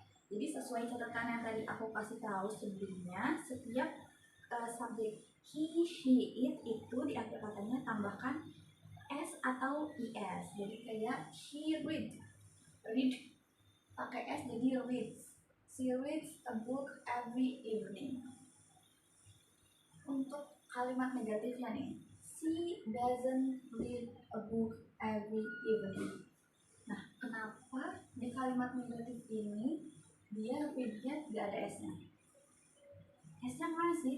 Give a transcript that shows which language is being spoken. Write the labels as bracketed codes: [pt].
[id] Jadi sesuai catatan yang tadi aku kasih tahu sebelumnya, setiap subjek he, she, it itu di akhir kata tambahkan s atau is. Jadi kayak she read pakai s jadi reads. [en] She reads a book every evening. [id] Untuk kalimat negatifnya nih, [en] she doesn't read a book every evening. [id] Nah, kenapa di kalimat negatif ini dia readnya tidak ada s-nya? S-nya mana sih?